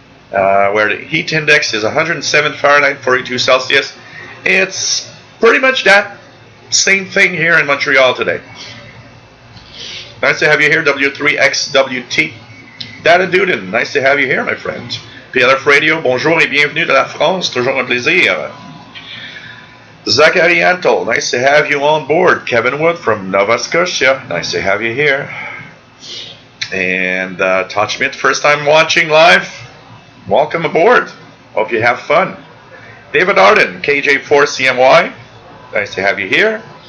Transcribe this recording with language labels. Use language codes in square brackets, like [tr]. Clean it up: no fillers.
[en] Where the heat index is 107 Fahrenheit, 42 Celsius. It's pretty much that same thing here in Montreal today. Nice to have you here, W3XWT. Data Duden, nice to have you here, my friend. [fr] PLF Radio, bonjour et bienvenue de la France, toujours un plaisir. [en] Zachary Antle, nice to have you on board. Kevin Wood from Nova Scotia, nice to have you here. And Todd Schmidt, first time watching live, welcome aboard. Hope you have fun. David Arden, KJ4CMY, nice to have you here.